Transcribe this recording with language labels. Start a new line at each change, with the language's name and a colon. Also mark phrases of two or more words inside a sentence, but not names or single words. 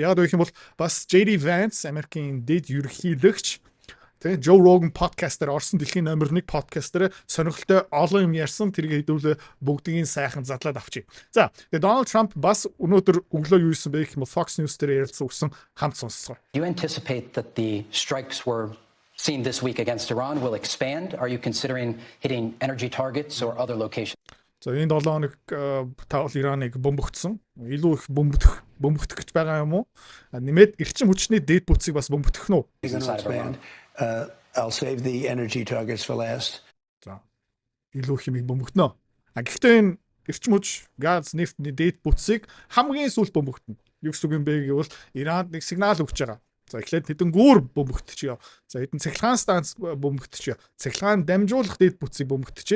Mongolian: Яг гэх юм бол бас JD Vance Америкийн дэд ерөнхийлөгч тэгээ Joe Rogan подкастер орсон дэлхийн номер 1 подкастер сонирхолтой олон юм ярьсан. Тэрийг хэдүүлээ бүгдийн сайхан задлаад авчи. За тэгээ Donald Trump бас өнөөдөр өглөө юу хийсэн бэ гэх юм бол Fox News дээр ярилцсан үсэн хамт сонсцгоо.
English: You anticipate that the strikes were seen this week against Iran will expand? Are you considering hitting energy targets or other locations?
Mongolian: За энэ 7 хоног таавал Ираныг бомбогдсон. Илүү их бомбогдох гэж байгаа юм уу? Нэмээд эрчим хүчний дээд бүтцийг бас бомбогдох нь уу?
English: I'll save the energy targets for last.
Mongolian: За илүү хэмиг бомбогдно. Гэхдээ энэ эрчим хүч, газ, нефтний дээд бүтцийг хамгийн сүүлд бомбогдно. Юу гэсэн үг юм бэ гэвэл Иранд нэг сигнал өгч байгаа. За эхлээд хэдэн гүүр бомбогдчихё. За хэдэн цахилгаан станц бомбогдчихё. Цахилгаан дамжуулах дээд бүтцийг бомбогдчихъя.